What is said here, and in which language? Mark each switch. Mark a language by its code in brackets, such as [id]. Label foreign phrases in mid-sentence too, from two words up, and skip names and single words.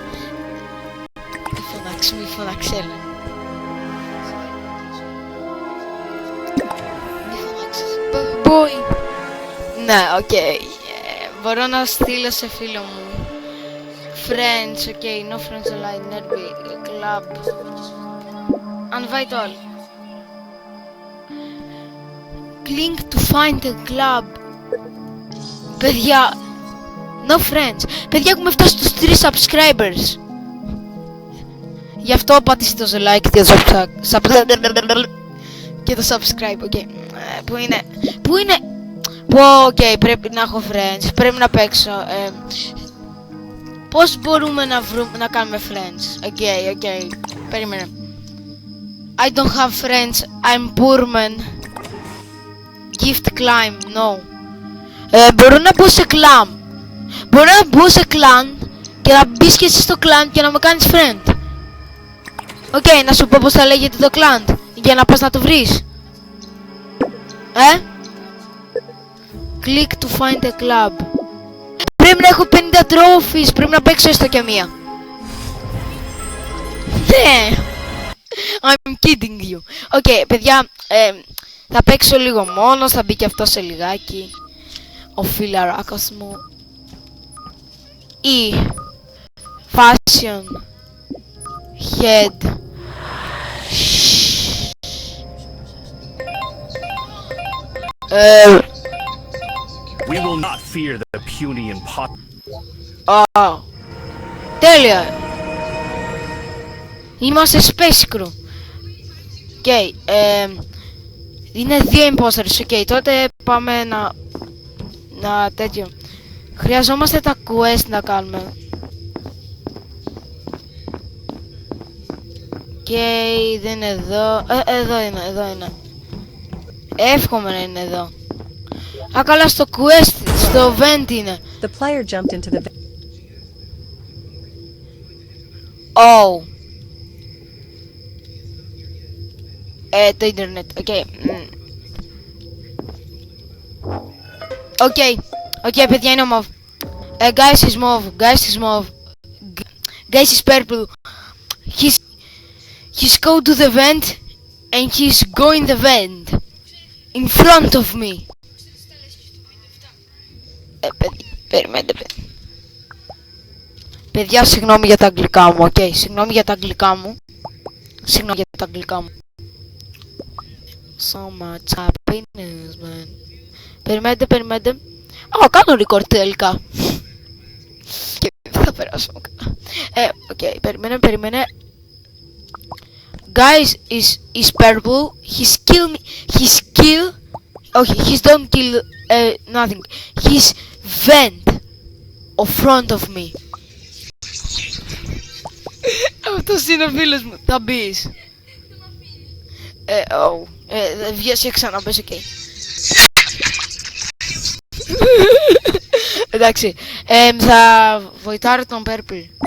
[el] Μη φωνάξει, έλα. Μη φωνάξεις. Boy. Ναι, οκ. Μπορώ να στείλω σε φίλο μου. Friends, οκ. [en] No friends allowed, nervy, club. Invite all. Click to find a club. [el] Παιδιά, [en] no friends. [el] Παιδιά, έχουμε φτάσει στους 3 subscribers. Γι' αυτό πατήστε το like και το subscribe, ok. Πού είναι? Πού είναι? Ok, πρέπει να έχω friends. Πρέπει να παίξω. Πώς μπορούμε να κάνουμε friends? Ok, περίμενε. [en] I don't have friends. I'm poor man. Gift climb, no. [el] Μπορώ να μπω σε clan. Μπορώ να μπω σε clan και να μπεις και εσύ στο clan και να με κάνεις friend. Οκ, να σου πω πως θα λέγεται το clan για να πας να το βρεις. [en] Click to find a club. [el] Πρέπει να έχω 50 trophies. Πρέπει να παίξω έστω και μία. Ναι. [en] I'm kidding you. [el] Οκ, παιδιά, θα παίξω λίγο μόνος. Θα μπει και αυτό σε λιγάκι. Ο φιλαράκος μου. Ή Fashion Head. [en] We will not fear the puny and pot. [el] Τέλεια. Είμαστε Space Crew. Okay, είναι 2 imposters. Okay, τότε πάμε να τέτοιο. Χρειαζόμαστε τα quest να κάνουμε. Okay, δεν είναι εδώ. Εδώ είναι. Εύχομαι να είναι εδώ. Α, καλά, στο quest, στο vent είναι. [en] The player jumped into the vent. Oh. [el] Το ίντερνετ, οκ, παιδιά, είναι ο mauve. [en] Guys is mauve. Guys is purple. He's go to the vent and he's going the vent in front of me. [el] Περιμένετε. Παιδιά, συγγνώμη για τα αγγλικά μου, συγγνώμη για τα αγγλικά μου. [en] So much happiness, man. [el] Περιμένετε. Κάνω record τελικά. Και θα περάσω καλά. Περιμένε. [en] Guys is purple. He's don't kill nothing. He's vent in front of me. [el] Αυτός είναι ο φίλος μου. Θα μπεις. Βγες και ξαναμπες, οκ. Εντάξει, θα βοηθάρω τον Purple.